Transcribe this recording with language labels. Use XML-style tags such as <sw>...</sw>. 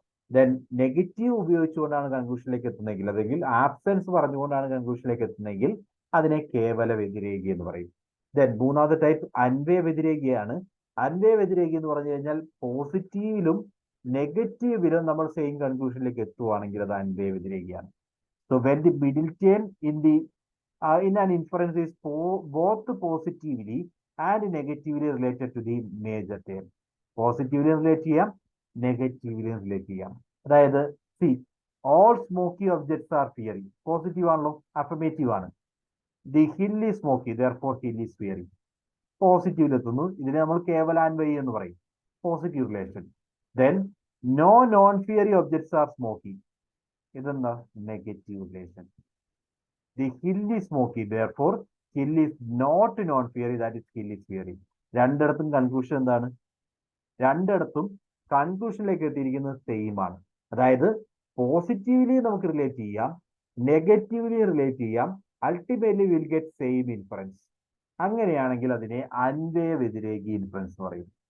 <ml>Then negative ഉപയോഗിച്ചുകൊണ്ടാണ് കൺക്ലൂഷനിലേക്ക് എത്തുന്നതെങ്കിൽ, അല്ലെങ്കിൽ absence പറഞ്ഞുകൊണ്ടാണ് കൺക്ലൂഷനിലേക്ക് എത്തുന്നതെങ്കിൽ അതിനെ കേവല വ്യതിരേകി എന്ന് പറയും. ദെൻ മൂന്നാമത്തെ ടൈപ്പ് അൻവയ വ്യതിരേകിയാണ്. അൻവയ വ്യതിരേകി എന്ന് പറഞ്ഞു കഴിഞ്ഞാൽ പോസിറ്റീവിലും നെഗറ്റീവിലും നമ്മൾ സെയിം കൺക്ലൂഷനിലേക്ക് എത്തുവാണെങ്കിൽ അത് അൻവയ വ്യതിരേകിയാണ്.</ml> <en>So when the middle term in an inference is both positively and negatively related to the major term.</en> <ml>Positively relate ചെയ്യാം, നെഗറ്റീവ്ലി റിലേറ്റ് ചെയ്യാം. അതായത്</ml> <en>See all smoky objects are fiery. Positive ആണല്ലോ, affirmative ആണ്. The hill is smoky, therefore hill is fiery.</en> <ml>പോസിറ്റീവിൽ എത്തുന്നു. ഇതിനെ നമ്മൾ കേവലാൻവൈ എന്ന് പറയും, positive relation.</ml> <en>Then no non fiery objects are smoky.</en> <ml>ഇതെന്താ, negative relation.</ml> <en>The hill is smoky, therefore hill is not non-fiery, that is hill is fiery.</en> <ml>രണ്ടിടത്തും conclusion എന്താണ്? രണ്ടിടത്തും കൺക്ലൂഷനിലേക്ക് എത്തിയിരിക്കുന്നത് സെയിം ആണ്. അതായത് പോസിറ്റീവ്ലി നമുക്ക് റിലേറ്റ് ചെയ്യാം, നെഗറ്റീവ്ലി റിലേറ്റ് ചെയ്യാം,</ml> <en>Ultimately will get same inference.</en> <ml>അങ്ങനെയാണെങ്കിൽ അതിനെ അൻവയ വ്യതിരേകി ഇൻഫറൻസ് എന്ന് പറയും.</ml>